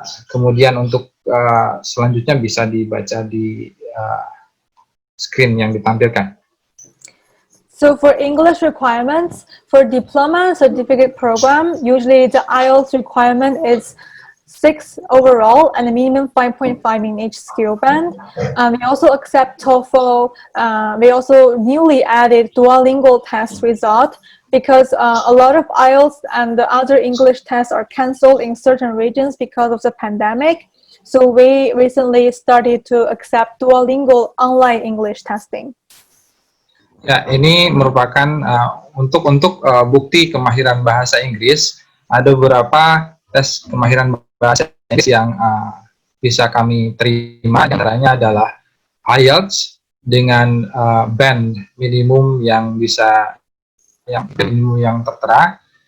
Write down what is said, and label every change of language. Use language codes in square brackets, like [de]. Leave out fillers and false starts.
[id] Kemudian untuk selanjutnya bisa dibaca di screen yang ditampilkan. [en] So for English requirements, for diploma certificate program, usually the IELTS requirement is 6 overall and a minimum 5.5 in each skill band. We also accept TOEFL. We also newly added Duolingo test result because a lot of IELTS and the other English tests are canceled in certain regions because of the pandemic. So we recently started to accept Duolingo online English testing. [id] Ya, ini merupakan untuk bukti kemahiran bahasa Inggris. Ada beberapa tes kemahiran bahasa Inggris yang bisa kami terima. Di antaranya adalah IELTS dengan band minimum yang minimum yang tertera.